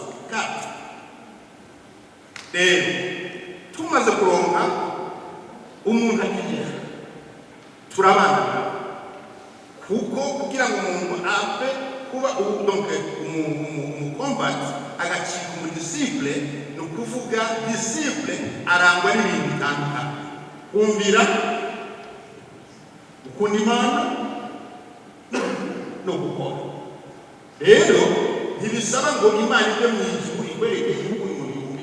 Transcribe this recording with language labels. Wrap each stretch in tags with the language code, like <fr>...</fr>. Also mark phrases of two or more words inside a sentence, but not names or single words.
<rn>Kati. Tumaze kuronka umuntu agiye turabana kuko kugira ngo umuntu abe kuba donc convert agacika mu disciple no kuvuga disciple arangwa n'ibintu bitandukanye. Kumvira, ukunda Imana no gukora. Rero ntibisaba ngo Imana ibyo mu ijuru ikwereke igihugu mu gihugu.</rn>